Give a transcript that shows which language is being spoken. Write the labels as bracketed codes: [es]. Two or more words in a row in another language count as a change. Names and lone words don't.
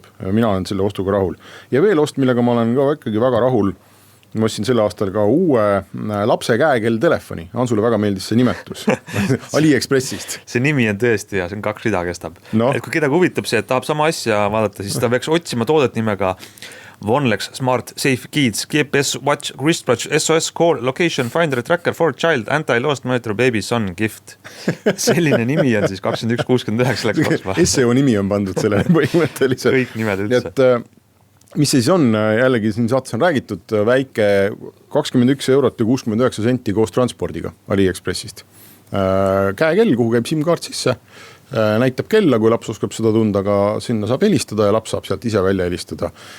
[et] Mina olen selle ostuga rahul. Ja veel ost, millega ma olen ka ikkagi väga rahul. Ma ostsin selle aastal ka uue lapse käekell telefoni. Hansule väga meeldis see nimetus. AliExpressist. See nimi on tõesti ja see on 2 rida kestab. No. Et kui kedagi huvitab see, et tahab sama asja vaadata, siis ta peaks otsima toodet nimega Vonlex Smart Safe Kids, GPS Watch, Wristwatch, SOS Call, Location Finder, Tracker for Child, Anti-Lost Monitor, Baby Son Gift. Selline nimi on siis 2169 läks maksma. SEO nimi on pandud sellele põhimõtteliselt. Kõik nimed üldse. Et mis siis on, jällegi siin saates on räägitud, väike 21 eurot ja 69 senti koos transpordiga AliExpressist. Käekell, kuhu käib SIM-kaart sisse, näitab kella, kui laps oskab seda tunda, aga sinna saab helistada ja laps saab sealt ise välja helistada.